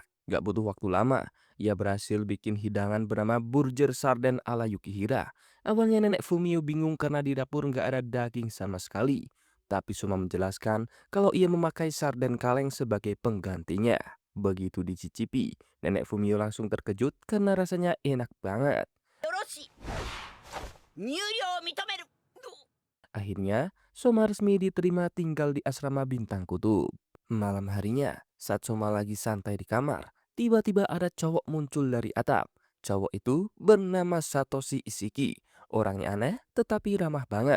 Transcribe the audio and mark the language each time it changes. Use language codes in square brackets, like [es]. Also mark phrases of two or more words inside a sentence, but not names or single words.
[id] Gak butuh waktu lama, ia berhasil bikin hidangan bernama burger sarden ala Yukihira. Awalnya nenek Fumio bingung karena di dapur nggak ada daging sama sekali. Tapi Soma menjelaskan kalau ia memakai sarden kaleng sebagai penggantinya. Begitu dicicipi, nenek Fumio langsung terkejut karena rasanya enak banget. [ja] よろしい。入寮を認める。 [id] Akhirnya, Soma resmi diterima tinggal di asrama Bintang Kutub. Malam harinya, saat Soma lagi santai di kamar, tiba-tiba ada cowok muncul dari atap. Cowok itu bernama Satoshi Isiki. Orangnya aneh, tetapi ramah banget.